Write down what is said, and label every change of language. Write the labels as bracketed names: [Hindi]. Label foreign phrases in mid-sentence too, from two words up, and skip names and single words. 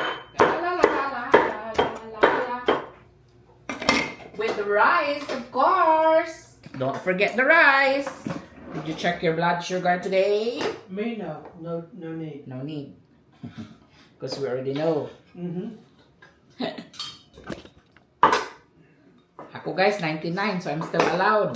[English] La, la, la, la, la, la, la, la. With the rice, of course. Don't forget the rice. Did you check your blood sugar today? Me, no. No need. No need. Because we already know. Mm-hmm. Ako guys, 99, so I'm still allowed.